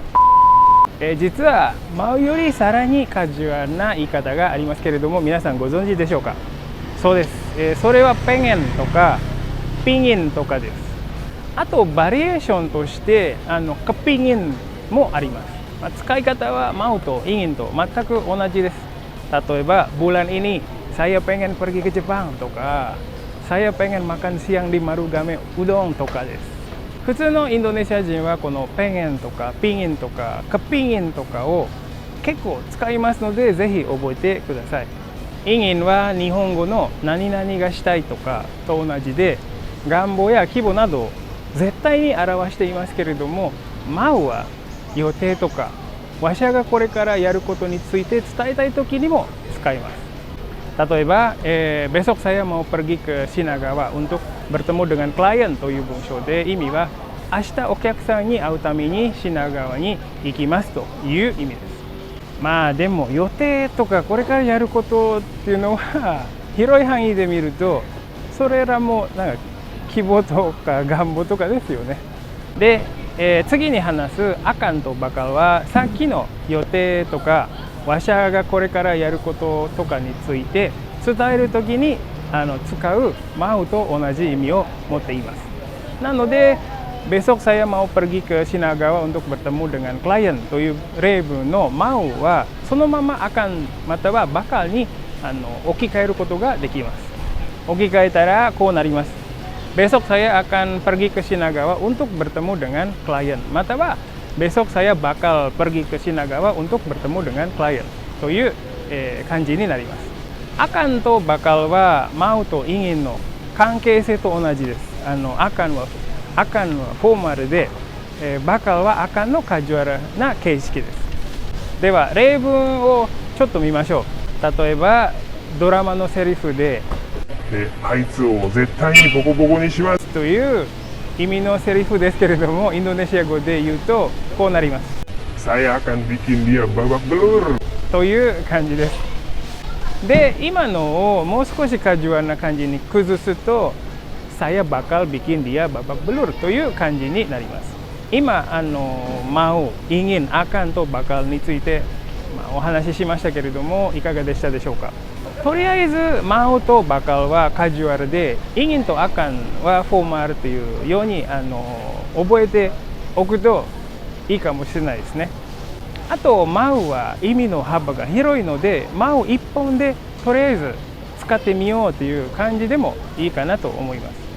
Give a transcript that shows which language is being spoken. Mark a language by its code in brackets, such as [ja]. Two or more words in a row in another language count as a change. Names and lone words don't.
[ja] 実はmauよりさらにカジュアルな言い方がありますけれども、皆さんご存知でしょうか？そうです。それはpengenとかpinginとかです。あとバリエーションとしてkepinginもあります。使い方はmauとinginと全く同じです。例えば [id] bulan ini saya pengen pergi ke Jepang [ja] とか、 [id] saya pengen makan siang di Marugame udon [ja] とかです。普通のインドネシア人はこのpengenとかpinginとかkepinginとかを結構使いますので、ぜひ覚えてください。ingin は日本語の何々がしたいとかと同じで、願望や希望などを絶対に表していますけれども、mauは予定とかわしゃがこれからやることについて伝えたい時にも使います。例えば、 [id] besok saya mau pergi ke Shinagawa untuk bertemu dengan klien [ja] という文章で、意味は明日お客さんに会うために品川に行きますという意味です。まあでも予定とかこれからやることっていうのは広い範囲で見ると、それらもなんか希望とか願望とかですよね。で、次に話すアカンとバカルは、さっきの予定とかわしゃがこれからやることとかについて伝えるときに使うmauと同じ意味を持っています。なので [id] besok saya mau pergi ke Shinagawa untuk bertemu dengan klien [ja] という例文のmauはそのままakanまたはbakalに置き換えることができます。置き換えたらこうなります。 [id] besok saya akan pergi ke Shinagawa untuk bertemu dengan klien [ja] または [id] besok saya bakal pergi ke Shinagawa untuk bertemu dengan klien [ja] という、感じになります。akan と bakal は mau と ingin の関係性と同じです。akan はフォーマルで、bakal は akan のカジュアルな形式です。では例文をちょっと見ましょう。例えばドラマのセリフであいつを絶対にボコボコにしますという意味のセリフですけれども、インドネシア語で言うとこうなります。 [id] saya akan bikin dia babak belur [ja] という感じです。で、今のをもう少しカジュアルな感じに崩すと、 [id] saya bakal bikin dia babak belur [ja] という感じになります。今 mau、ingin、akan と bakal について、お話ししましたけれども、いかがでしたでしょうか。とりあえず mau と bakal はカジュアルで、ingin と akan はフォーマルというように覚えておくといいかもしれないですね。あと mau は意味の幅が広いので、mau 一本でとりあえず使ってみようという感じでもいいかなと思います。